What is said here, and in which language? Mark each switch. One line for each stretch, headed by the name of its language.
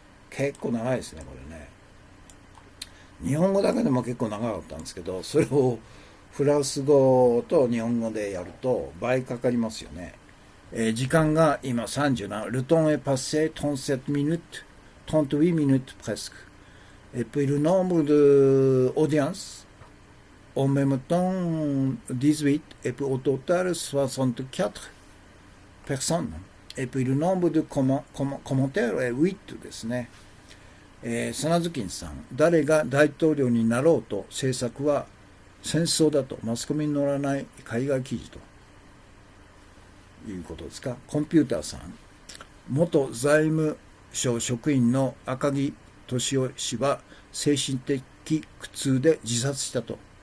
Japanese: 結構長いですね、これね。日本語だけでも結構長かったんですけど、それをフランス語と日本語でやると倍かかりますよね。時間が今37。
French: Le temps est passé 37 minutes, 38 minutes presque. Et puis le nombre d'audiences, en même temps 18, et puis au total 64 personnes. Et puis le nombre de commentaires est 8
Japanese: ですね。サナズキンさん、誰が大統領になろうと政策は戦争だとマスコミに載らない海外記事ということですか。コンピューターさん、元財務省職員の赤木俊夫氏は精神的苦痛で自殺したと。